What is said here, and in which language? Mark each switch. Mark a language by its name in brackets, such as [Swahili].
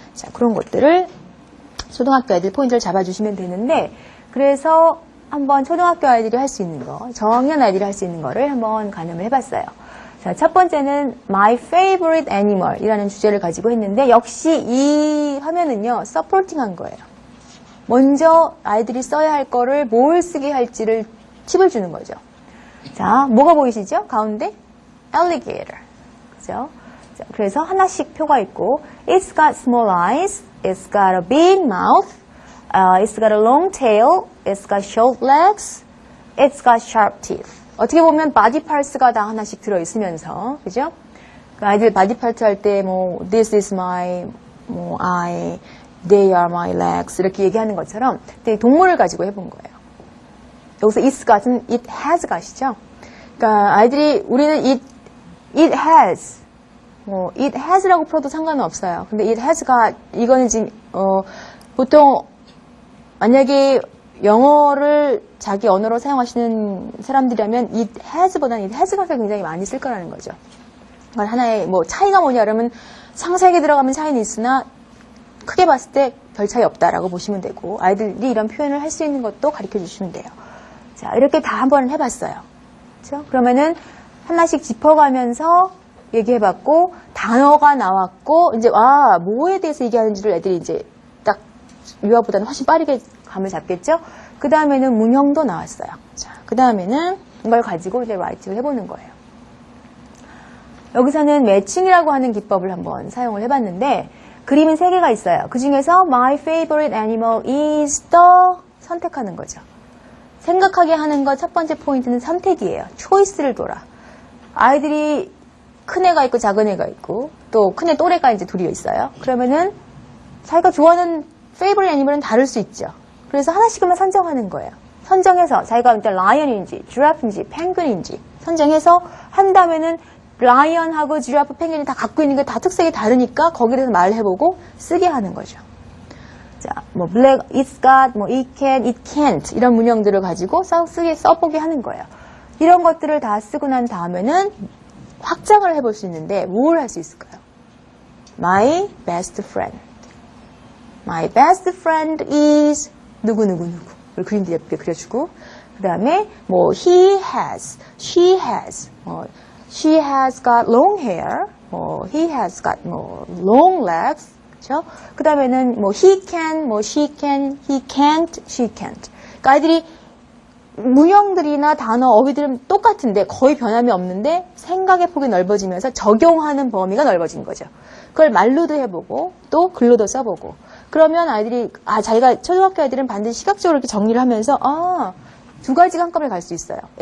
[Korean] 자, 그런 것들을 초등학교 아이들 포인트를 잡아주시면 되는데 그래서 한번 초등학교 아이들이 할 수 있는 거, 저학년 아이들이 할 수 있는 거를 한번 가늠을 해봤어요. 자, 첫 번째는 [English] My Favorite Animal [Korean] 이라는 주제를 가지고 했는데 역시 이 화면은요, 서포팅한 거예요. 먼저 아이들이 써야 할 거를 뭘 쓰게 할지를 팁을 주는 거죠. 자, 뭐가 보이시죠? 가운데? Alligator. 그죠? 자, 그래서 하나씩 표가 있고 [English] It's got small eyes, It's got a big mouth, It's got a long tail, It's got short legs, It's got sharp teeth. [Korean] 어떻게 보면 바디 파트가 다 하나씩 들어있으면서, 그죠? 그 아이들 바디 파트 할 때, [English] this is my, eye, they are my legs, [Korean] 이렇게 얘기하는 것처럼 동물을 가지고 해본 거예요. 여기서 it's got은 [English] it has got [Korean] 이죠? 그러니까 아이들이, 우리는 [English] it has, it has [Korean] 라고 풀어도 상관은 없어요. 근데 [English] it has got, [Korean] 이거는 지금, 보통, 만약에 영어를 자기 언어로 사용하시는 사람들이라면 it has보다는 it has got을 굉장히 많이 쓸 거라는 거죠. 그건 하나의 차이가 뭐냐 그러면 상세하게 들어가면 차이는 있으나 크게 봤을 때 별 차이 없다라고 보시면 되고 아이들이 이런 표현을 할 수 있는 것도 가르쳐 주시면 돼요. 자, 이렇게 다 한번 해봤어요. 그렇죠? 그러면은 하나씩 짚어가면서 얘기해봤고 단어가 나왔고 이제 뭐에 대해서 얘기하는지를 애들이 이제 딱 유아보다는 훨씬 빠르게 감을 잡겠죠? 그 다음에는 문형도 나왔어요. 자, 그 다음에는 이걸 가지고 이제 라이팅을 해보는 거예요. 여기서는 매칭이라고 하는 기법을 한번 사용을 해봤는데 그림은 3개가 있어요. [English] 그 중에서 My favorite animal is the [Korean] 선택하는 거죠. 생각하게 하는 것 첫 번째 포인트는 선택이에요. 초이스를 둬라. 아이들이 큰 애가 있고 작은 애가 있고 또 큰 애 또래가 이제 둘이 있어요. 그러면은 자기가 좋아하는 favorite animal은 다를 수 있죠. 그래서 하나씩만 선정하는 거예요. 선정해서 자기가 일단 라이언인지, 지라프인지, 펭귄인지 선정해서 한 다음에는 라이언하고 지라프, 펭귄이 다 갖고 있는 게 다 특색이 다르니까 거기에 대해서 말을 해보고 쓰게 하는 거죠. [English] 자, black, it's got, it can, it can't [Korean] 이런 문형들을 가지고 써보게 하는 거예요. 이런 것들을 다 쓰고 난 다음에는 확장을 해볼 수 있는데 뭘 할 수 있을까요? [English] My best friend. My best friend is [Korean] 누구누구누구. 그림도 예쁘게 그려주고 그 다음에 [English] he has, she has, she has got long hair, he has got long legs, 그렇죠? [Korean] 그 다음에는 [English] he can, she can, he can't, she can't. [Korean] 그러니까 아이들이 문형들이나 단어, 어휘들은 똑같은데 거의 변함이 없는데 생각의 폭이 넓어지면서 적용하는 범위가 넓어진 거죠. 그걸 말로도 해보고 또 글로도 써보고 그러면 아이들이 자기가 초등학교 아이들은 반드시 시각적으로 이렇게 정리를 하면서 2가지가 한꺼번에 갈 수 있어요.